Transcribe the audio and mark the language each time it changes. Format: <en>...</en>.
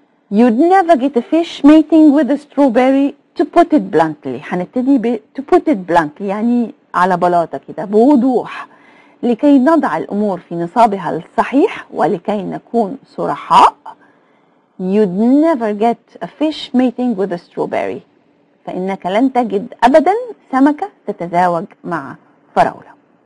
<en>You'd never get a fish mating with a strawberry, to put it bluntly.</en> <ar>هنبتدي ب</ar> <en>to put it bluntly</en> <ar>يعني على بلاطة كده بوضوح، لكي نضع الأمور في نصابها الصحيح ولكي نكون صرحاء.</ar> <en>You'd never get a fish mating with a strawberry.</en> <ar>فإنك لن تجد أبدا سمكة تتزاوج مع فراولة.</ar>